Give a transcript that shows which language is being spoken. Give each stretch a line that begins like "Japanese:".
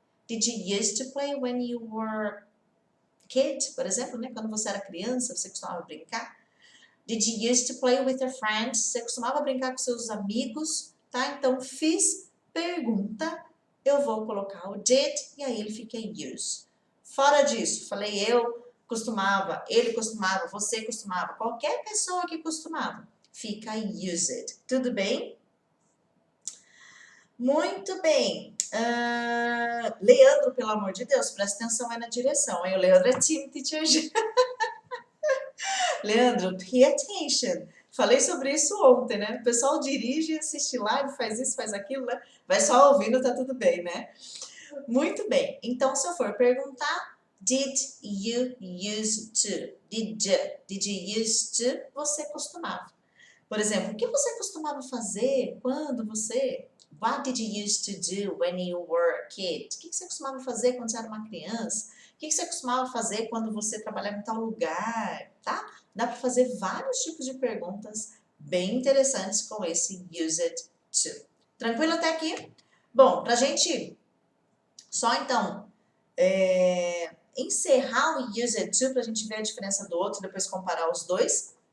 English: Did you used to play when you were kid?
Portuguese: Por exemplo, né? Quando você era criança, você costumava brincar?
English: Did you used to play with your friends?
Portuguese: Você costumava brincar com seus amigos? Tá? Então, fiz pergunta, eu vou colocar o did e aí ele fica use. Fora disso, falei eu costumava, ele costumava, você costumava, qualquer pessoa que costumava, fica used. Tudo bem? Muito bem. Leandro, pelo amor de Deus, presta atenção aí na direção. Aí o Leandro é time teacher G. Leandro,
English: pay attention.
Portuguese: Falei sobre isso ontem, né? O pessoal dirige, assiste live, faz isso, faz aquilo, né? Vai só ouvindo, tá tudo bem, né? Muito bem. Então, se eu for perguntar,
English: did you use to? Did you use to?
Portuguese: Você costumava. Por exemplo, o que você costumava fazer quando você...
English: What did you used to do when you were a kid?
Portuguese: O que você costumava fazer quando você era uma criança? O que você costumava fazer quando você trabalhava em tal lugar? Tá? Dá para fazer vários tipos de perguntas bem interessantes com esse used to. Tranquilo até aqui? Bom, para a gente só então encerrar o used to, para a gente ver a diferença do outro, depois comparar os dois.